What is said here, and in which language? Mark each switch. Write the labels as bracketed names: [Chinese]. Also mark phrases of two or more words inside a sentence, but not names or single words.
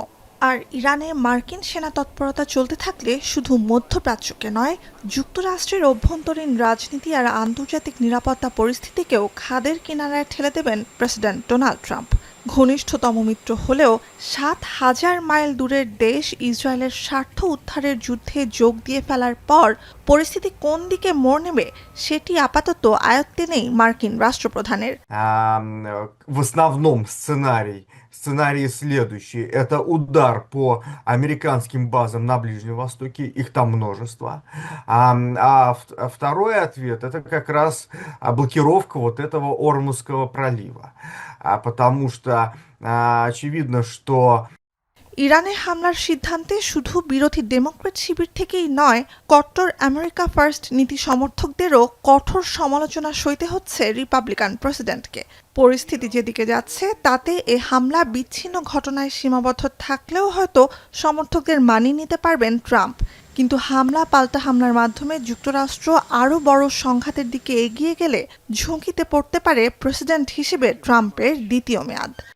[Bangla] আর ইরানে মার্কিন সেনা তৎপরতা চলতে থাকলে শুধু মধ্যপ্রাচ্যকে নয়, যুক্তরাষ্ট্রের অভ্যন্তরীণ রাজনীতি আর আন্তর্জাতিক নিরাপত্তা পরিস্থিতিকেও খাদের কিনারায় ঠেলে দেবেন প্রেসিডেন্ট ডোনাল্ড ট্রাম্প। ঘনিষ্ঠতম মিত্র হলেও ৭,০০০ মাইল দূরের দেশ ইসরায়েলের স্বার্থ উদ্ধারের যুদ্ধে যোগ দিয়ে ফেলার পর পরিস্থিতি কোন দিকে মোড় নেবে সেটি আপাতত আয়ত্তে নেই মার্কিন রাষ্ট্রপ্রধানের। [Russian] В основном сценарий следующий. Это удар по американским базам на Ближнем Востоке, их там множество. Второй ответ это как раз блокировка вот этого Ормузского пролива. Потому что очевидно, что [Bangla] ইরানে হামলার সিদ্ধান্তে শুধু বিরোধী ডেমোক্রেট শিবির থেকেই নয়, কট্টর আমেরিকা ফার্স্ট নীতি সমর্থকদেরও কঠোর সমালোচনা সইতে হচ্ছে রিপাবলিকান প্রেসিডেন্টকে। পরিস্থিতি যেদিকে যাচ্ছে তাতে এ হামলা বিচ্ছিন্ন ঘটনায় সীমাবদ্ধ থাকলেও হয়তো সমর্থকদের মানিয়ে নিতে পারবেন ট্রাম্প, কিন্তু হামলা পাল্টা হামলার মাধ্যমে যুক্তরাষ্ট্র আরও বড় সংঘাতের দিকে এগিয়ে গেলে ঝুঁকিতে পড়তে পারে প্রেসিডেন্ট হিসেবে ট্রাম্পের দ্বিতীয় মেয়াদ।